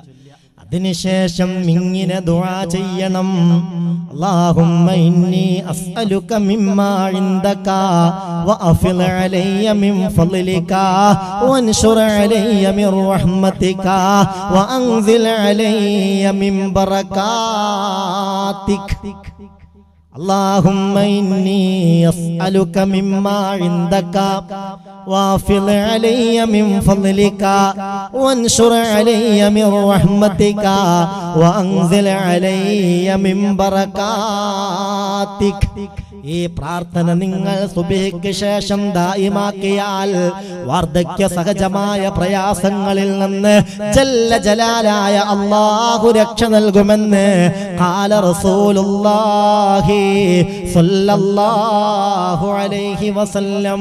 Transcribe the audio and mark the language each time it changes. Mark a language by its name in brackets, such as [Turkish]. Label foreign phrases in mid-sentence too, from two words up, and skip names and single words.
[Malayalam] അതിനുശേഷം ഇങ്ങനെ ദുആ ചെയ്യണം, [Arabic] اللهم إني أسألك مما عندك وأفض علي من فضلك وانشر علي من رحمتك وأنزل علي من بركاتك. اللهم إني أسألك مما عندك وافض علي من فضلك وانشر علي من رحمتك وأنزل علي من بركاتك. [Malayalam] ഈ പ്രാർത്ഥന നിങ്ങൾ സുബ്ഹിക്ക് ശേഷം ദായിമാക്കിയാൽ വാർദ്ധക്യ സഹജമായ പ്രയാസങ്ങളിൽ നിന്ന് ജല്ല ജലാലായ അല്ലാഹു രക്ഷ നൽകുമെന്ന് [Arabic] قال رسول الله صلى الله عليه وسلم.